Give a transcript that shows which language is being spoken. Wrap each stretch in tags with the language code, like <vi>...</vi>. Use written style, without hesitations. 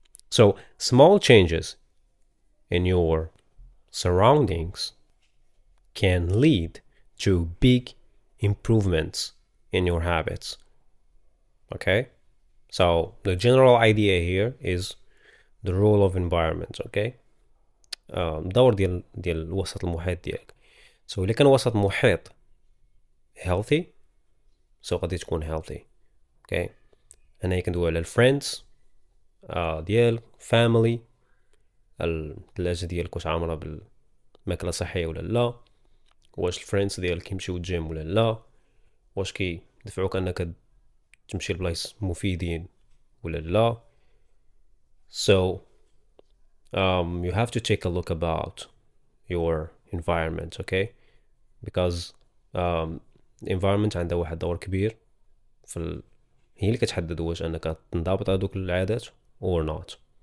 <en>So small changes in your surroundings can lead to big improvements in your habits. Okay, so the general idea here is the role of environment.</en> <ar>Okay, دور ديال الوسط المحيط ديالك. So إلا كان وسط محيط healthy so غادي تكون healthy. Okay, هنا كندوي على الفريندز ديال family, الثلاجة ديالك واش عامرة بالماكلة صحية ولا لا, واش الفريندز ديالك كيمشيو الجيم ولا لا, واش كيدفعوك انك تمشي لبلايص مفيدين ولا لا.</ar> <en>So you have to take a look about your environment.</en> <ar>Okay, because environment عندها واحد دور كبير هي اللي كتحدد واش انك تنضبط هذوك العادات</ar> <en>or not.</en>